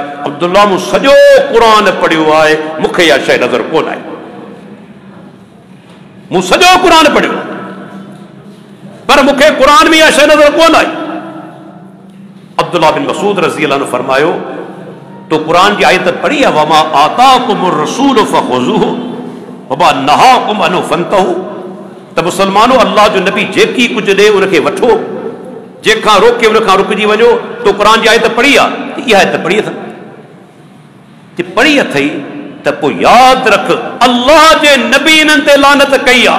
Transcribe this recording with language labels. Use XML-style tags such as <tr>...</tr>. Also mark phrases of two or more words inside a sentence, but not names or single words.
<sd>अब्दुल्ला मूं सॼो क़ुरान पढ़ियो आहे, मूंखे इहा शइ नज़र कोन आहे। मूं सॼो क़ुरान पढ़ियो पर मूंखे क़ुरान में इहा शइ नज़र कोन आई। अब्दुल्ला बिन मसूद</sd> <ar>رضي الله عنه</ar> <sd>फरमायो तो क़ुरान जी आयत पढ़ी आहे,</sd> <ar>وما آتاكم الرسول فخذوه وما نهاكم عنه فانتهوا.</ar> <sd>त मुसलमानो अल्लाह जो नबी जेकी कुझु ॾे उनखे वठो, जंहिंखां रोके उनखां रुकिजी वञो। तो क़ुरान जी आयत पढ़ी आहे, इहा आयत पढ़ी अथई त पढ़ी अथई त पोइ यादि रख अल्लाह जे नबी इन्हनि ते लानत कई आहे।</sd>